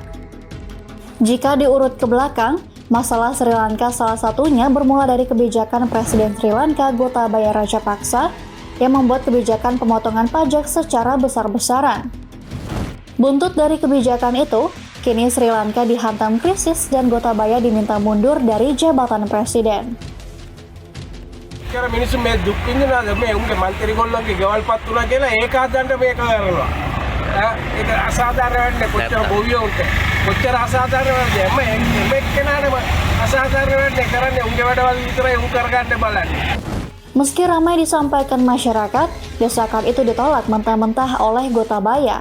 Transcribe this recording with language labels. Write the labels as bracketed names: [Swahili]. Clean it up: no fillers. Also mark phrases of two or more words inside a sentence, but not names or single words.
[Indonesian] Jika diurut ke belakang, masalah Sri Lanka salah satunya bermula dari kebijakan Presiden Sri Lanka Gotabaya Rajapaksa yang membuat kebijakan pemotongan pajak secara besar-besaran. Buntut dari kebijakan itu, kini Sri Lanka dihantam krisis dan Gotabaya diminta mundur dari jabatan presiden. [Sinhala] Karena මිනිස්සු මේ දුක් විඳිනවාද මේ උන්ගේ මන්ත්‍රී ගොල්ලන්ගේ ගෙවල් පත් වුණා කියලා ඒක හදන්න මේක කරනවා. ඒක අසාධාරණ වෙන්නේ කොච්චර ගොවියෝ උන්ට. කොච්චර අසාධාරණ වෙන්නේ මේ කෙනාටම අසාධාරණ වෙන්නේ කරන්නේ උන්ගේ වැඩවල විතරයි උන් කරගන්න බලන්නේ. [Indonesian] Meski ramai disampaikan masyarakat, desakan itu ditolak mentah-mentah oleh Gotabaya.